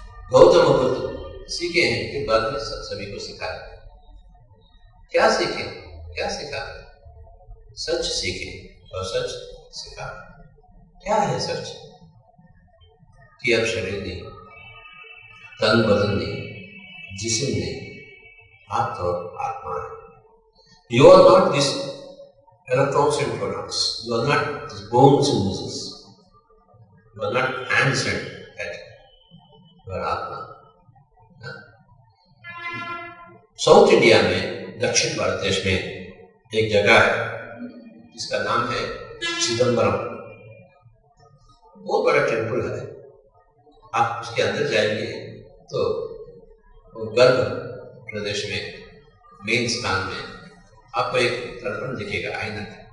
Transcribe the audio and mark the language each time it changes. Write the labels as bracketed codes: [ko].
[hi] गौतम बुद्ध सीखे हैं कि बाद में सभी को सिखाए। क्या सीखे? क्या सिखा? सच सीखे और सच सिखा। क्या है सच? कि अब शरीर नहीं, तन बदन नहीं, जिस्म नहीं, आप तो आत्मा है। [en] You are not this electrons and protons. You are not these bones and muscles. You are not hands and head. You are आत्मा। [hi] साउथ इंडिया में, दक्षिण भारत देश में एक जगह है जिसका नाम है चिदम्बरम। बहुत बड़ा टेम्पल है। आप उसके अंदर जाएंगे तो गर्भ प्रदेश में मेन स्थान में आपको एक दर्पण दिखेगा, आईना।